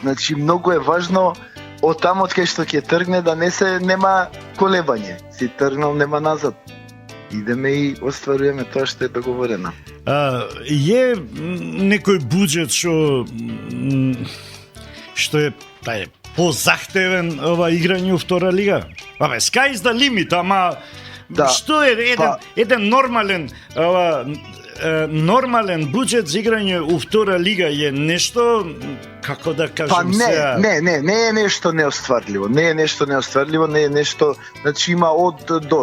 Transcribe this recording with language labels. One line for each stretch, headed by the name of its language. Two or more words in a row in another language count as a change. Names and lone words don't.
Macedonian: Значи многу е важно од таму од кај што ќе тргне да нема колебање. Си тргнал, нема назад. Идеме и остваруваме тоа што е договорено. Е некој буџет што е позахтевен ова играње у втора лига? Абе,
English: sky is the limit,
Macedonian: ама што е еден нормален буџет за играње у втора лига е нешто, како да кажем сега... Не е нешто неостварливо. Не е нешто, значи има од до.